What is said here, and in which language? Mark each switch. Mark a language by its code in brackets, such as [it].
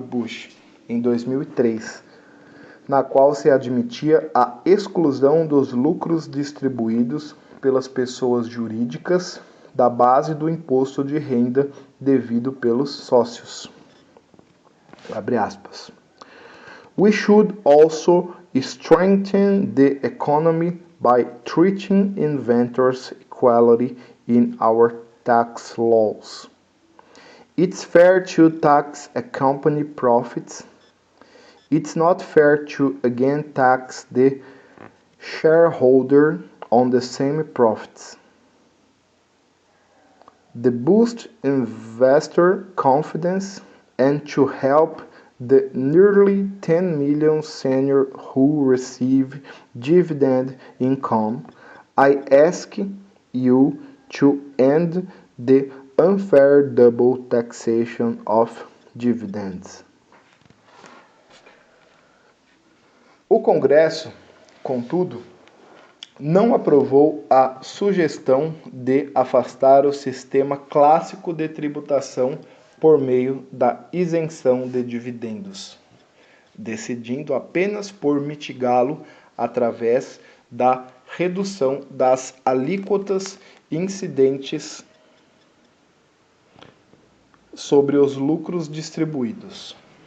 [pt] Bush em 2003, na qual se admitia a exclusão dos lucros distribuídos pelas pessoas jurídicas da base do imposto de renda devido pelos sócios. Abre aspas. [en] We should also strengthen the economy by treating inventors equally in our tax laws. It's fair to tax a company profits. It's not fair to again tax the shareholder on the same profits. To boost investor confidence and to help the nearly 10 million seniors who receive dividend income, I ask you to end the unfair double taxation of dividends. [pt] O Congresso, contudo, não aprovou a sugestão de afastar o sistema clássico de tributação por meio da isenção de dividendos, decidindo apenas por mitigá-lo através da redução das alíquotas incidentes sobre os lucros distribuídos.